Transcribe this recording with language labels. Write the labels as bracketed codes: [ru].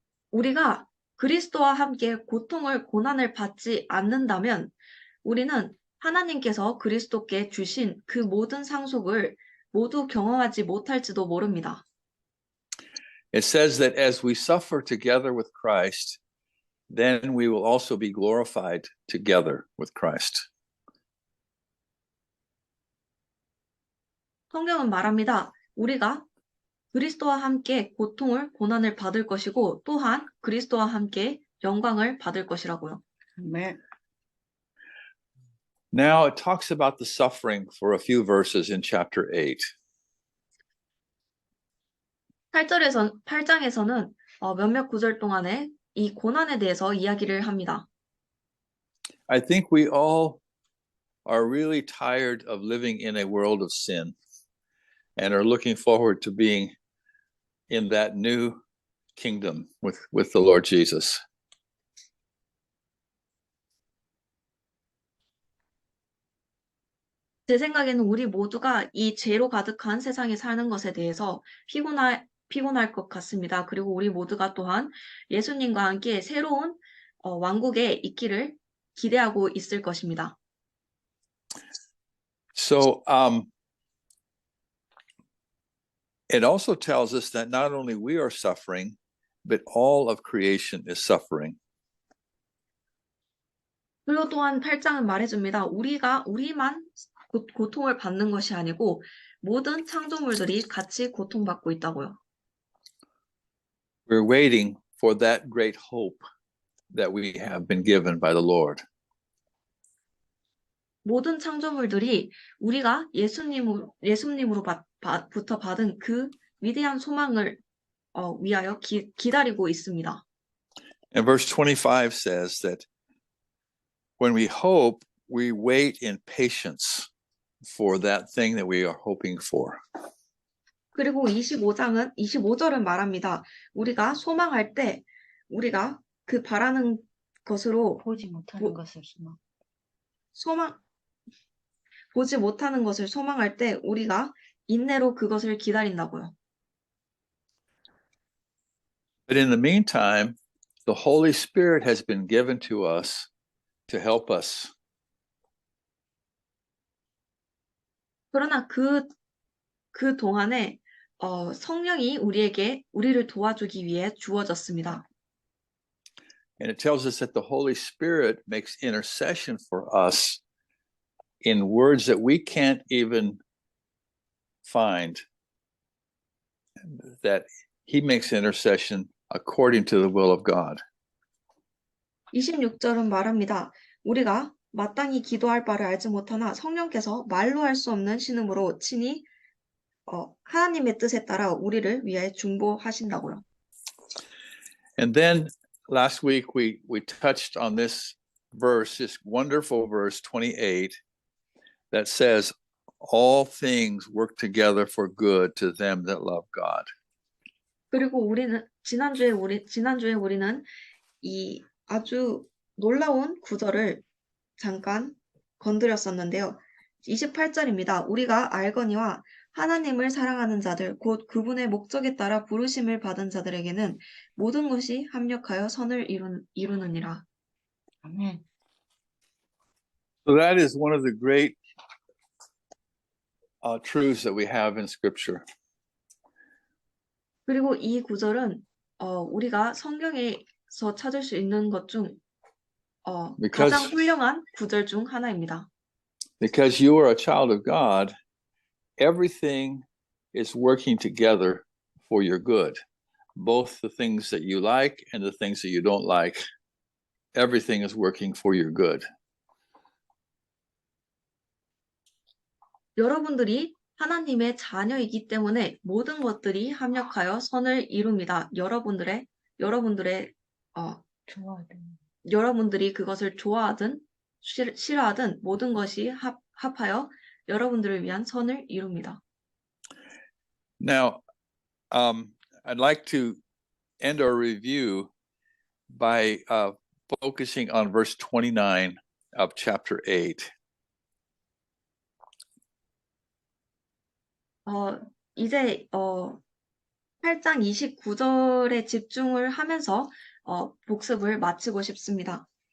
[ko] 우리가 그리스도와 함께 고난을 받지 않는다면 우리는 하나님께서 그리스도께 주신 그 모든 상속을 모두 경험하지 못할지도 모릅니다. [en] It says that as we suffer together with Christ, then we will also be glorified together with Christ. [ko] 성경은 말합니다. 우리가 그리스도와 함께 고난을 받을 것이고 또한 그리스도와 함께 영광을 받을 것이라고요. 아멘. [en] Now it talks about the suffering for a few verses in chapter 8. [ko] 8장에서는 몇몇 구절 동안에 이 고난에 대해서 이야기를 합니다. [en] I think we all are really tired of living in a world of sin. and are looking forward to being in that new kingdom with the Lord Jesus. [ko] 제 생각에는 우리 모두가 이 죄로 가득한 세상에 사는 것에 대해서 피곤할 것 같습니다. 그리고 우리 모두가 또한 예수님과 함께 새로운 왕국에 있기를 기대하고 있을 것입니다. [en] So it also tells us that not only we are suffering, but all of creation is suffering. [ko] 그리고 또한 8장은 말해줍니다. 우리만 고통을 받는 것이 아니고 모든 창조물들이 같이 고통받고 있다고요. [en] We're waiting for that great hope that we have been given by the Lord. [ko] 모든 창조물들이 우리가 예수님으로부터 받은 그 위대한 소망을 위하여 기다리고 있습니다. [en] And verse 25 says that when we hope, we wait in patience for that thing that we are hoping for. [ko] 그리고 25절은 말합니다. 우리가 소망할 때 우리가 그 바라는 것으로 보지 못하는 뭐- 것을 소망. 보지 못하는 것을 소망할 때 우리가 인내로 그것을 기다린다고요. [en] But in the meantime, the Holy Spirit has been given to us to help us. [ko] 그러나 그 동안에 성령이 우리를 도와주기 위해 주어졌습니다. [en] And it tells us that the Holy Spirit makes intercession for us in words that we can't even find, that he makes intercession according to the will of God. [ko] 26절은 말합니다. 우리가 마땅히 기도할 바를 알지 못하나 성령께서 말로 할 수 없는 신음으로 친히 하나님의 뜻에 따라 우리를 위해 중보하신다고요. [en] And then last week we touched on this verse, this wonderful verse 28, that says, all things work together for good to them that love God. [ko] 그리고 지난주에 우리는 이 아주 놀라운 구절을 잠깐 건드렸었는데요. 28절입니다. 우리가 알거니와 하나님을 사랑하는 자들, 곧 그분의 목적에 따라 부르심을 받은 자들에게는 모든 것이 합력하여 선을 이루느니라. 아멘. [en] So that is one of the great truths that we have in Scripture. [ko] 그리고 이 구절은 우리가 성경에서 찾을 수 있는 것 중 [en] Because- [ko] 가장 훌륭한 구절 중 하나입니다. [en] Because you are a child of God, everything is working together for your good. Both the things that you like and the things that you don't like, everything is working for your good. [ko] 여러분들이 하나님의 자녀이기 때문에 모든 것들이 합력하여 선을 이룹니다. 여러분들이 그것을 좋아하든 싫어하든 모든 것이 합하여 여러분들을 위한 선을 이룹니다. [en] Now, I'd like to end our review by focusing on verse 29 of chapter 8. [ko] 이제 8장 29절에 집중을 하면서 복습을 마치고 싶습니다.